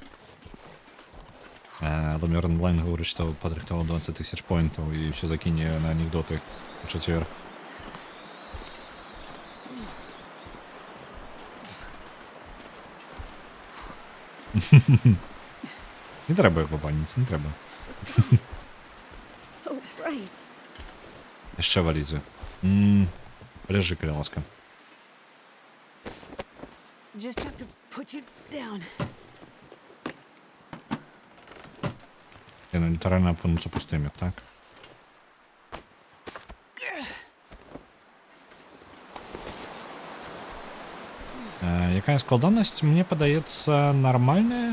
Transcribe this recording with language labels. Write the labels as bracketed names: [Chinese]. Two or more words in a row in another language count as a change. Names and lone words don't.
[Belarusian] Ламер онлайн гаворыць, што падрыхтоваў 20 000 поінтаў і ўсё закіне на анекдоты у чацвер. Не трэба яго баніць, не трэба. [English] So bright. [Belarusian] Яшчэ валізы. Ляжы, калі ласка. [English] Just have to put you down. [Belarusian] Яны літаральна апынуцца пустымі, так? Якая складанасць, мне падаецца, нармальная?